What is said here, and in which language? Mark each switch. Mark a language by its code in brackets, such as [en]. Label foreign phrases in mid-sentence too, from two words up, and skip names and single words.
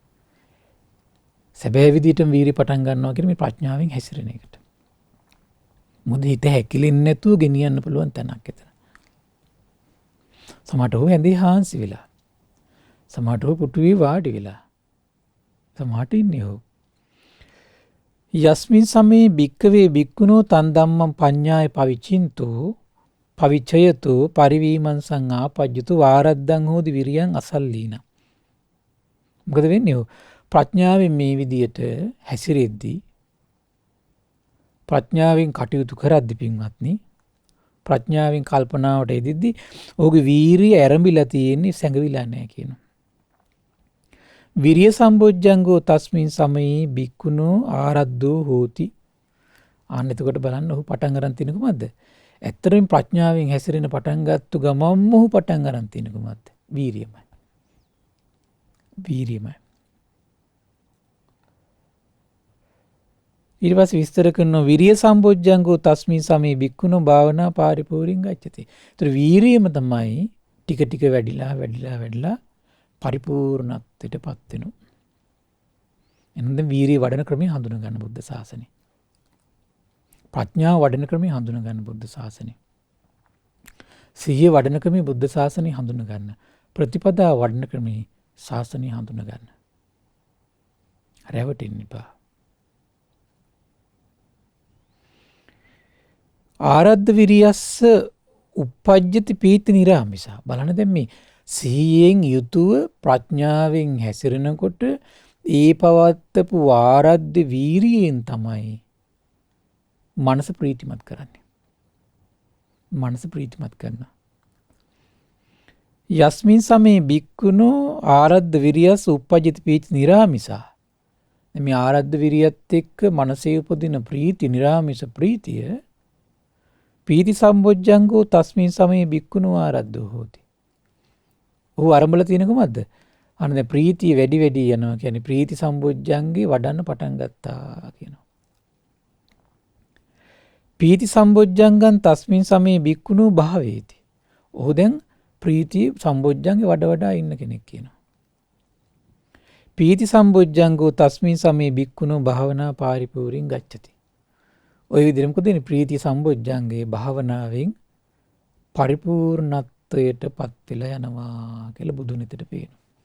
[si] සැබෑ විදිහටම වීරිය පටන් ගන්නවා කියන්නේ මේ ප්‍රඥාවෙන් හැසිරෙන එකට. මොකද හිත හැකිලෙන්නේ නැතුව ගෙනියන්න පුළුවන් තැනක් එතන. සමහරට ඔහු ඇඳේ හාන්සි වෙලා. සමහරට ඔහු පුටුවේ වාඩි වෙලා. සමහරට ඉන්නේ ඔහු. [pi] යස්මින් සමේ භික්කවේ භික්ඛුනෝ තන් ධම්මං පඤ්ඤාය පවිචින්තෝ පවිචයතෝ පරිවීමං සංආපජ්ජතු වාරද්දං හෝදි විරියං අසල්ලීන. [si] මොකද වෙන්නේ? ප්‍රඥාවෙන් මේ විදියට හැසිරෙද්දී ප්‍රඥාවෙන් කටයුතු කරද්දී පින්වත්නි, ප්‍රඥාවෙන් කල්පනාවට එදිද්දී ඔහුගේ වීරිය ඇරඹිලා තියෙන්නේ, සැඟවිලා නැහැ කියනවා. [pi] විරිය සම්බොජ්ජංගෝ තස්මින් සමයේ භික්ඛුනෝ ආරද්ධෝ හෝති. [si] අන්න එතකොට බලන්න ඔහු පටන් ගන්න තියෙන කොහොමද? ඇත්තටම ප්‍රඥාවෙන් හැසිරෙන පටන් ගත්තු ගමම්ම ඔහු පටන් ගන්න තියෙන කොහොමද? වීරියමයි. වීරියමයි. ඊට පස්සේ විස්තර කරනවා [pi] විරිය සම්බොජ්ජංගෝ තස්මින් සමේ භික්ඛුනෝ භාවනා පාරිපූර්ණං ගච්ඡති. [si] ඒතර වීරියම තමයි ටික ටික වැඩිලා පරිපූර්ණත්වයටපත් වෙනවා. එහෙනම් වීරිය වඩන ක්‍රමය හඳුන ගන්න බුද්ධ ශාසනය. ප්‍රඥාව වඩන ක්‍රමය හඳුන ගන්න බුද්ධ ශාසනය. සිහිය වඩන ක්‍රමය බුද්ධ ශාසනය හඳුන ගන්න. ප්‍රතිපදාව වඩන ක්‍රමය ශාසනය හඳුන ගන්න. රැවටෙන්න එපා. [pi] ආරද්ධ විරියස්ස uppajjati පීති නිරාමිසා. [si] බලන්න දැන් මේ සිහියෙන් යුතුව ප්‍රඥාවෙන් හැසිරෙනකොට ඒ පවත්තපු ආරද්ධ වීරියෙන් තමයි මනස ප්‍රීතිමත් කරන්නේ. මනස ප්‍රීතිමත් කරනවා. [pi] යස්මින් සමේ භික්ඛුනෝ ආරද්ධ විරියස්ස uppajjati පීති නිරාමිසා. [si] මේ ආරද්ධ විරියත් එක්ක මනසේ උපදින ප්‍රීති නිරාමිස ප්‍රීතිය [pi] පීති සම්බොජ්ජංගෝ තස්මින් සමේ භික්ඛුනෝ ආරද්ධෝ හෝති. [si] ඔහු අරඹලා තියෙන කොහමද? අන්න දැන් ප්‍රීතිය වැඩි යනවා කියන්නේ ප්‍රීති සම්බොජ්ජංගේ වඩන්න පටන් ගත්තා කියනවා. [pi] පීති සම්බොජ්ජංගං තස්මින් සමේ භික්ඛුනෝ භාවේති. [si] ඔහු දැන් ප්‍රීති සම්බොජ්ජංගේ වඩා ඉන්න කෙනෙක් කියනවා. [pi] පීති සම්බොජ්ජංගෝ තස්මින් සමේ භික්ඛුනෝ භාවනා පාරිපූර්ණං ගච්ඡති. [si] ඔය විදිහට මොකද වෙන්නේ? ප්‍රීති සම්බොජ්ජංගේ භාවනාවෙන් පරිපූර්ණත්වයටපත් වෙලා යනවා කියලා බුදුන් හිතට පේනවා.